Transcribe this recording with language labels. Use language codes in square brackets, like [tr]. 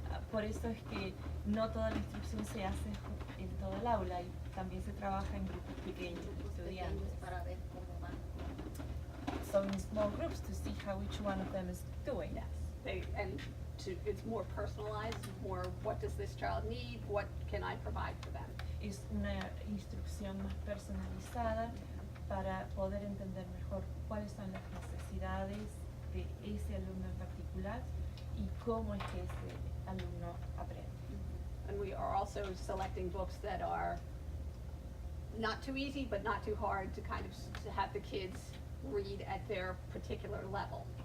[es] Por eso es que no toda la instrucción se hace en toda el aula y también se trabaja en grupos pequeños de estudiantes. Para ver cómo van. [en] So in small groups to see how each one of them is doing. Yes, it's more personalized, more what does this child need, what can I provide for them. [es] Es una instrucción más personalizada para poder entender mejor cuáles son las necesidades de ese alumno en particular y cómo es que ese alumno aprende. [en] And we are also selecting books that are not too easy, but not too hard to kind of to have the kids read at their particular level.